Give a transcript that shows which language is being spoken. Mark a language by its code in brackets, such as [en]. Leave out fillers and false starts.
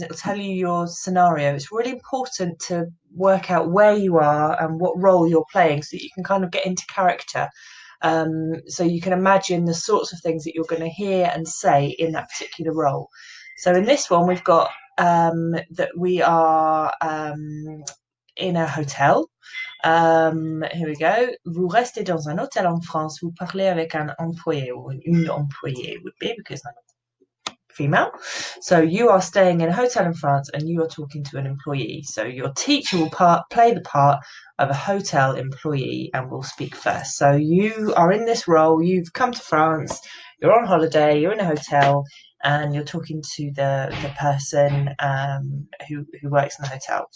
[en] It will tell you your scenario. It's really important to work out where you are and what role you're playing so that you can kind of get into character. So you can imagine the sorts of things that you're going to hear and say in that particular role. So in this one, we've got that we are in a hotel. Here we go. [fr] Vous restez dans un hôtel en France. Vous parlez avec un employé or une employée [en] would be because I'm female. So you are staying in a hotel in France and you are talking to an employee. So your teacher will play the part of a hotel employee and will speak first. So you are in this role, you've come to France, you're on holiday, you're in a hotel, and you're talking to the person who works in the hotel.